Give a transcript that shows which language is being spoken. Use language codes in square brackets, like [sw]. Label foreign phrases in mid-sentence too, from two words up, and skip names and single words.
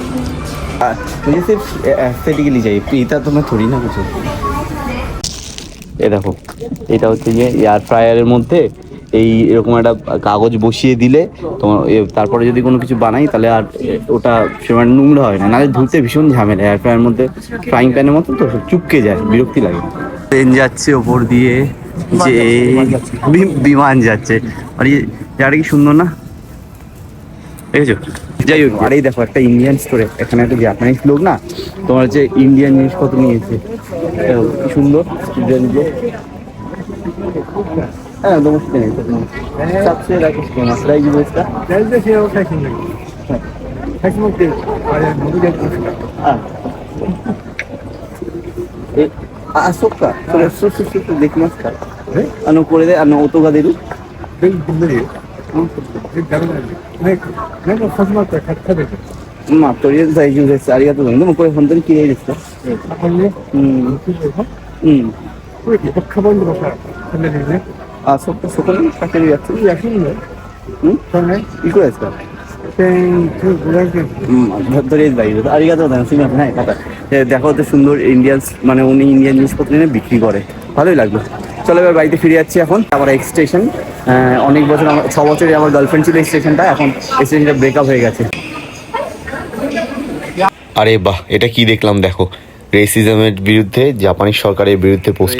[hi] मुझे सिर्फ एस्थेटिकली चाहिए, पीता तो मैं थोड़ी ना कुछ। [bn] এ দেখো, এটা হচ্ছে গিয়ে [en] air fryer's [bn] মধ্যে এই এরকম একটা কাগজ বসিয়ে দিলে তোমার তারপরে যদি কোনো কিছু বানাই তাহলে আর ওটা সেরকম নোংরা হয় না, নাহলে ধুতে ভীষণ ঝামেলা। [en] air fryer's [bn] মধ্যে [en] frying pan's [bn] মতো তো সব চুপকে যায়, বিরক্তি লাগে। ট্রেন যাচ্ছে ওপর দিয়ে, যে বিমান যাচ্ছে, আর এই জায়গাটা কি সুন্দর না, দেখেছো? যাই হোক, আর এই দেখো একটা [en] Indian store, [bn] এখানে একটা জাপানিজ লোক না তোমার হচ্ছে ইন্ডিয়ান জিনিসপত্র নিয়েছে, দেখো কি সুন্দর ডিজাইনগুলো। হ্যাঁ নমস্তে, সবচেয়ে রাখো মাসরাই কি বলছা? [ja] あ、そっか。それ、できますか？これで、音が出る？まあ、とりあえず大丈夫です。ありがとうございます。でもこれ本当に綺麗ですか？うん。あ、そっか、そこにかけるやつ。いくらですか？とりあえず大丈夫です。ありがとうございます。すみません。はい、 [bn] また。দেখো তো সুন্দর ইন্ডিয়ান, মানে উনি ইন্ডিয়ান জিনিসপত্র এনে বিক্রি করে, ভালোই লাগলো। চলো এবার বাড়িতে ফিরে যাচ্ছি এখন। আবার এক স্টেশন, অনেক বছর আমার 6 বছরের আমার গার্লফ্রেন্ড ছিল এই স্টেশনটা, এখন এই স্টেশনটা ব্রেকআপ হয়ে গেছে। আরে বাহ, এটা কি দেখলাম দেখো, রেসিজমের বিরুদ্ধে জাপানি সরকারের বিরুদ্ধে পোস্টার।